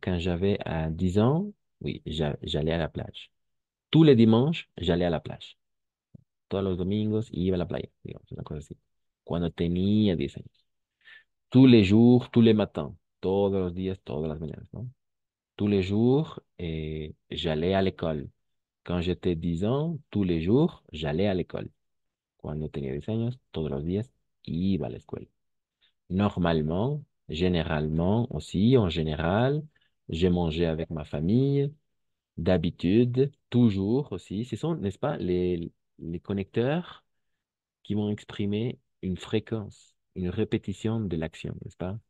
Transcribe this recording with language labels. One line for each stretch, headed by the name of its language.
French: Quand j'avais 10 ans, oui, j'allais à la plage. Tous les dimanches, j'allais à la plage.
Spanish: Todos los domingos iba a la playa, digamos, una cosa así. Cuando tenía 10 años.
French: Tous les jours, tous les matins,
Spanish: todos los días, todas las mañanas, ¿no?
French: Tous les jours, j'allais à l'école. Quand j'étais 10 ans, tous les jours, j'allais à l'école.
Spanish: Cuando tenía 10 años, todos los días, iba a la escuela.
French: Normalement, généralement aussi, en général, je mangeais avec ma famille. D'habitude, toujours aussi. Ce sont, n'est-ce pas, les connecteurs qui vont exprimer une fréquence, une répétition de l'action, n'est-ce pas?